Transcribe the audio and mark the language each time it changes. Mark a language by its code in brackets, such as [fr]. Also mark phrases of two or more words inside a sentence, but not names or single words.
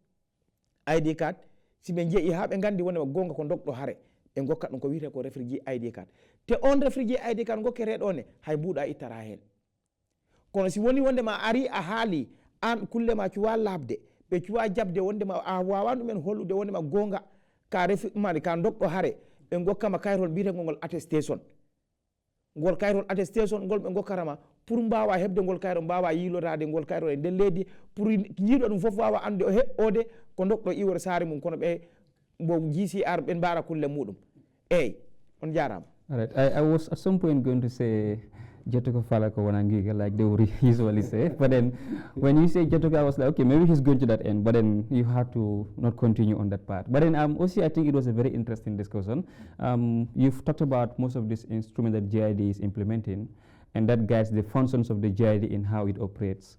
[en] ID card [ff] si ɓe jeeyi ha ɓe gandi wondema gonga ko dogɗo hare ɓe gokkat ɗum ko wiyete ko [en] Refugee ID card [ff] te on [en] Refugee ID card [ff] gokketeɗo ne hay mbuɗa ittata hen kono si woni wondema ari a haali an kulle ma cuwa labde ɓe cuwa jabde wondema a wawa ɗumen hollude wondema gonga ka refmani ka dogɗo hare ɓe gokkama kayitol mbiyetego ngol attestation ngol kayitol attestation ngol ɓe gokkatama pour mbawa hebde ngol kayitol mbawa yilotade ngol kayitol e nder leydi pour jiiɗo ɗum foof wawa ande ode ko dogɗo iwore saare mum kono ɓe mo GCR ɓe mbara kulle muɗum eyyi on jarama. [en] All right. I was at some point going to say Jatuka Falako Wanangiga, like they would usually say. But then when you say Jatuka, I was like, okay, maybe he's going to that end. But then you had to not continue on that part. But then also, I think it was a very interesting discussion. You've talked about most of this instrument that GID is implementing, and that guides the functions of the GID in how it operates.